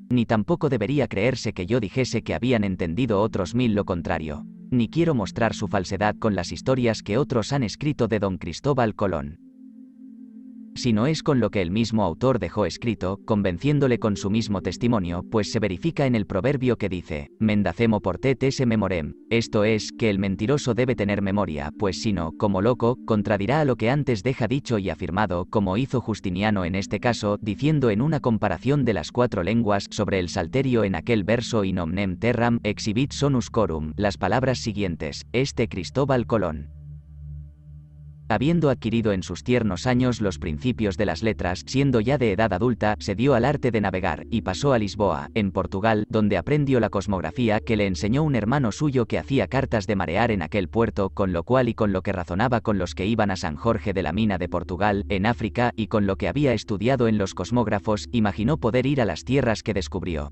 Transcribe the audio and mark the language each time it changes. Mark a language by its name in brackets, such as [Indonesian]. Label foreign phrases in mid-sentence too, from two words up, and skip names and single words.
[Spanish] ni tampoco debería creerse que yo dijese que habían entendido otros 1000 lo contrario, ni quiero mostrar su falsedad con las historias que otros han escrito de don Cristóbal Colón, sino es con lo que el mismo autor dejó escrito, convenciéndole con su mismo testimonio, pues se verifica en el proverbio que dice, [Latin] mendacemo portet esse memorem, [Spanish] esto es, que el mentiroso debe tener memoria, pues si no, como loco, contradirá a lo que antes deja dicho y afirmado, como hizo Justiniano en este caso, diciendo en una comparación de las 4 lenguas sobre el salterio en aquel verso [Latin] in omnem terram exhibit sonus corum, [Spanish] las palabras siguientes, Cristóbal Colón, habiendo adquirido en sus tiernos años los principios de las letras, siendo ya de edad adulta, se dio al arte de navegar, y pasó a Lisboa, en Portugal, donde aprendió la cosmografía que le enseñó un hermano suyo que hacía cartas de marear en aquel puerto, con lo cual y con lo que razonaba con los que iban a San Jorge de la Mina de Portugal, en África, y con lo que había estudiado en los cosmógrafos, imaginó poder ir a las tierras que descubrió.